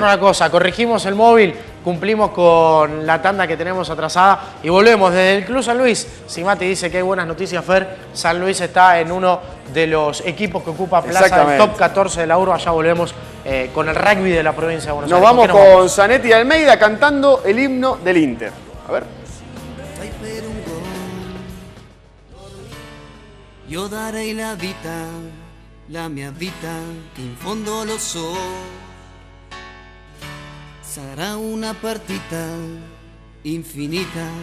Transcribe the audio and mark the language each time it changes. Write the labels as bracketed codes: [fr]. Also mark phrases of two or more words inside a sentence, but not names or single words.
[es] a hacer una cosa, corregimos el móvil, cumplimos con la tanda que tenemos atrasada y volvemos desde el Club San Luis. Si Mati dice que hay buenas noticias, Fer, San Luis está en uno de los equipos que ocupa plaza del Exactamente. top 14 de la urba. Allá volvemos con el rugby de la provincia de Buenos Nos Aires. vamos ¿Con qué con Zanetti y Almeida cantando el himno del Inter. A ver. [it] Io darei la mia vita, che in fondo lo so, sarà una partita infinita.